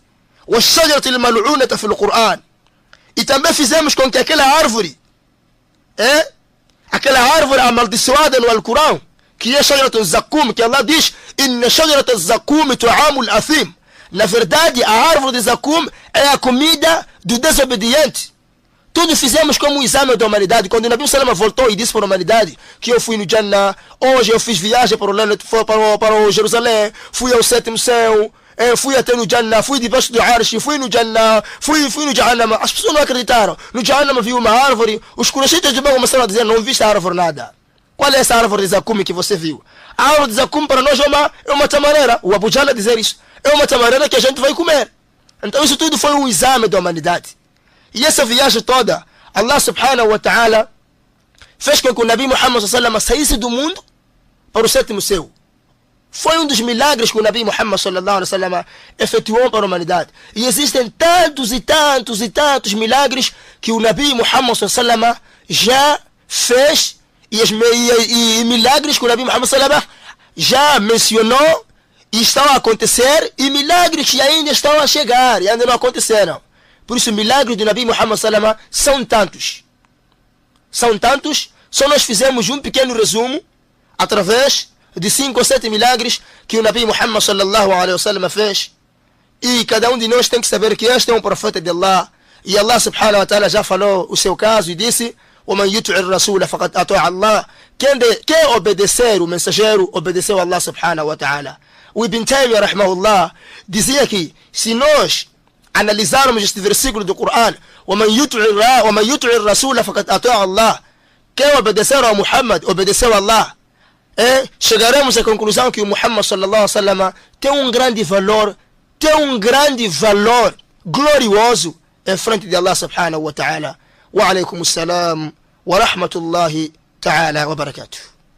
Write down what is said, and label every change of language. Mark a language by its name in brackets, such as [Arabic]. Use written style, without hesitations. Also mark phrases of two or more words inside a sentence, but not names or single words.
[Arabic] وَالشَّجَرَةِ الْمَلْعُونَةَ فِي الْقُرْآنِ. [Portuguese] E também fizemos com que aquela árvore amaldiçoada no Alcorão, que é [Arabic] شجرة الزقوم, [Portuguese] que Allah diz: [Arabic] "إن شجرة الزقوم طعام الأثيم." [Portuguese] Na verdade, a árvore de Zakum é a comida do desobediente. Tudo fizemos como um exame da humanidade. Quando o Nabi Salama voltou e disse para a humanidade que eu fui no Jannah, hoje eu fiz viagem para o Jerusalém, fui ao 7º céu, fui até no Jannah, fui debaixo do Arsh, fui no Jannah, fui no Jahannam. As pessoas não acreditaram. No Jahannam viu uma árvore, os Quraishitas de Mecca começaram a dizer, não viste a árvore nada. Qual é essa árvore de Zakum que você viu? A árvore de Zakum para nós é uma tamareira. O Abu Jahl a dizer isso. É uma tamareira que a gente vai comer. Então isso tudo foi um exame da humanidade. E essa viagem toda, Allah [Arabic] سبحانه وتعالى [Portuguese] fez com que o Nabi Muhammad [Arabic] صلى الله عليه وسلم [Portuguese] saísse do mundo para o 7º céu. Foi um dos milagres que o Nabi Muhammad [Arabic] صلى الله عليه وسلم [Portuguese] efetuou para a humanidade. E existem tantos e tantos e tantos milagres que o Nabi Muhammad [Arabic] صلى الله عليه وسلم [Portuguese] já fez e milagres que o Nabi Muhammad [Arabic] صلى الله عليه وسلم [Portuguese] já mencionou e estão a acontecer, e milagres que ainda estão a chegar e ainda não aconteceram. Por isso, milagres do Nabi Muhammad [Arabic] صلى الله عليه وسلم [Portuguese] são tantos. São tantos. Só nós fizemos um pequeno resumo através de 5 ou 7 milagres que o Nabi Muhammad [Arabic] صلى الله عليه وسلم [Portuguese] fez. E cada um de nós tem que saber que este é um profeta de Allah. E Allah [Arabic] سبحانه وتعالى [Portuguese] já falou o seu caso e disse: [Arabic] وَمَنْ يُطِعِ الرَّسُولَ فَقَدْ أَطَاعَ اللَّهَ. [Portuguese] Quem obedecer o mensageiro, obedeceu a Allah [Arabic] سبحانه وتعالى. [Portuguese] O Ibn Taymiyyah rahimahullah dizia que se nós analisarmos este versículo do Coran, [Arabic] وَمَنْ يُطِعِ الرَّسُولَ فَقَدْ أَطَاعَ اللَّهَ, [Portuguese] quem obedecer a Muhammad, obedeceu a Allah, chegaremos à conclusão que o Muhammad [Arabic] صلى الله عليه وسلم [Portuguese] tem um grande valor glorioso em frente de Allah [Arabic] سبحانه وتعالى. وعليكم السلام ورحمة الله تعالى وبركاته.